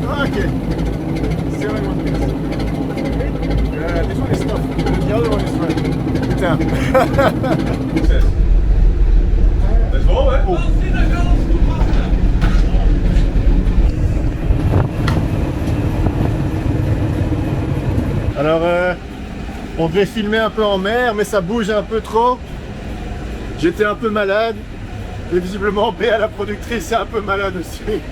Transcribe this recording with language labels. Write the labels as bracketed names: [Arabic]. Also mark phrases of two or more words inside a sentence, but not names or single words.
[English] Okay. Sailing one piece. Yeah, this one is tough. The other one is fun. [French] Putain. [Dutch] Dat is vol, hè? [French] Alors, on devait filmer un peu en mer, mais ça bouge un peu trop. J'étais un peu malade. Et visiblement, Béa, la productrice, est un peu malade aussi.